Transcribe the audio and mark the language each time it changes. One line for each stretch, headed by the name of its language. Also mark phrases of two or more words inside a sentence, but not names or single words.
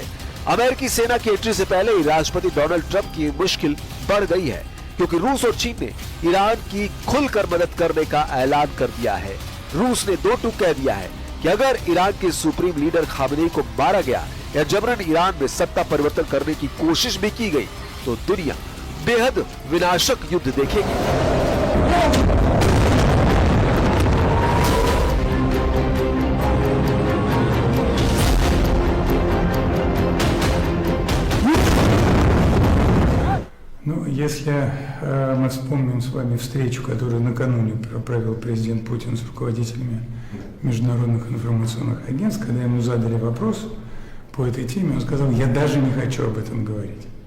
Hindi: अमेरिकी सेना की एंट्री से पहले ही राष्ट्रपति डोनाल्ड ट्रंप की मुश्किल बढ़ गई है, क्योंकि रूस और चीन ने ईरान की खुलकर मदद करने का ऐलान कर दिया है। रूस ने दो टूक कह दिया है कि अगर ईरान के सुप्रीम लीडर खामेनेई को मारा गया या जबरन ईरान में सत्ता परिवर्तन करने की कोशिश भी की गई तो दुनिया बेहद विनाशक युद्ध देखेगी।
Russian: Ну, если мы вспомним с вами встречу, которую накануне провел президент Путин с руководителями международных информационных агентств, когда ему задали вопрос по этой теме, он сказал: «Я даже не хочу об этом говорить».